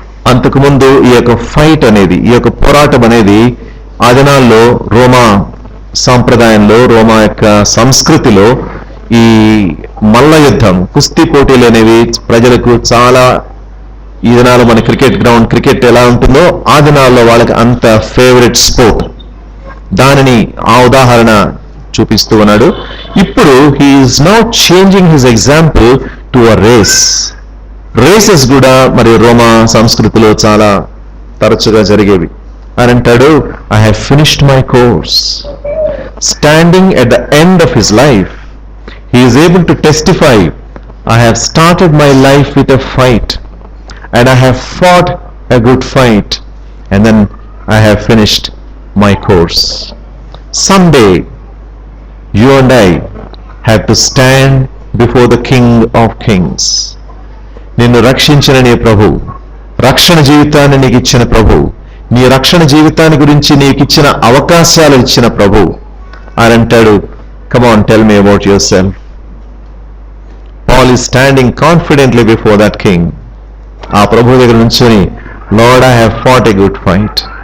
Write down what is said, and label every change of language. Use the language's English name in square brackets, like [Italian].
[Telugu] అంతకుముందు ఈ యొక్క ఫైట్ అనేది, ఈ యొక్క పోరాటం అనేది ఆ దినాల్లో రోమా సాంప్రదాయంలో, రోమా యొక్క సంస్కృతిలో ఈ మల్ల యుద్ధం, కుస్తీ పోటీలు అనేవి ప్రజలకు చాలా, ఈ దినాల్లో మన క్రికెట్ ఎలా ఉంటుందో ఆ దినాల్లో వాళ్ళకి అంత ఫేవరెట్ స్పోర్ట్. దానిని ఆ ఉదాహరణ చూపిస్తూ ఉన్నాడు. ఇప్పుడు [English] He is now changing his example to a race. [Telugu] Races కూడా మరి రోమా సంస్కృతిలో చాలా తరచుగా జరిగేవి. అని అంటాడు, [English] I have finished my course. Standing at the end of his life, he is able to testify, I have started my life with a fight and I have fought a good fight and then I have finished my course. Someday you and I have to stand before the King of Kings. [Telugu] నిన్ను రక్షించిన నీ ప్రభు, రక్షణ జీవితాన్ని నీకు ఇచ్చిన ప్రభు, నీ రక్షణ జీవితాన్ని గురించి నీకు ఇచ్చిన అవకాశాలు ఇచ్చిన ప్రభు అని అంటాడు, [English] come on, tell me about yourself. Paul is standing confidently before that king. [Telugu] ఆ ప్రభు దగ్గర నుంచుని, [English] Lord, I have fought a good fight.